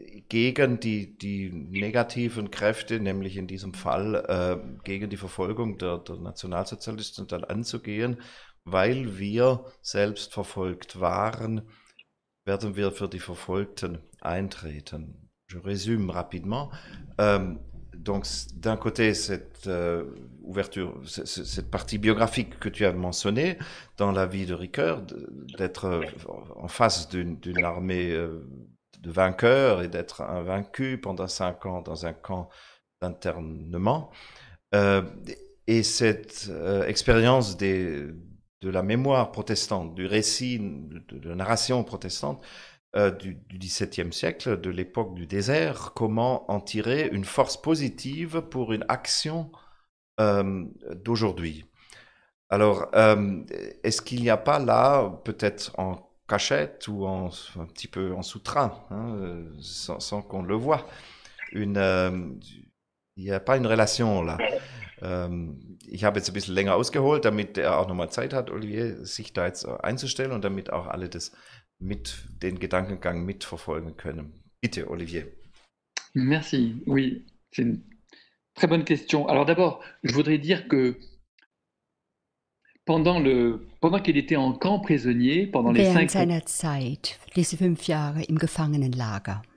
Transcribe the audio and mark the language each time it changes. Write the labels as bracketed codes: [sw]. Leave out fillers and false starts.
[de] gegen die negativen Kräfte, nämlich in diesem Fall gegen die Verfolgung der Nationalsozialisten dann anzugehen, weil wir selbst verfolgt waren, werden wir für die Verfolgten eintreten. [fr] Je résume rapidement. Donc, d'un côté, cette ouverture, cette partie biographique que tu as mentionnée dans la vie de Ricoeur, d'être en face d'une armée de vainqueurs et d'être un vaincu pendant 5 ans dans un camp d'internement. Et cette expérience de la mémoire protestante, du récit, de la narration protestante, du XVIIe siècle, de l'époque du désert, comment en tirer une force positive pour une action d'aujourd'hui. Alors, est-ce qu'il n'y a pas là, peut-être en cachette ou un petit peu en sous-train, hein, sans qu'on le voit, il n'y a pas une relation là? [de] Ich habe jetzt ein bisschen länger ausgeholt, damit er auch nochmal Zeit hat, Olivier, sich da jetzt einzustellen und damit auch alle den Gedankengang mitverfolgen können. Bitte, Olivier. [fr] Merci. Oui, c'est une très bonne question. Alors d'abord, je voudrais dire que pendant qu'il était en camp prisonnier, pendant les [de] Während seiner Zeit, diese 5 Jahre im Gefangenenlager,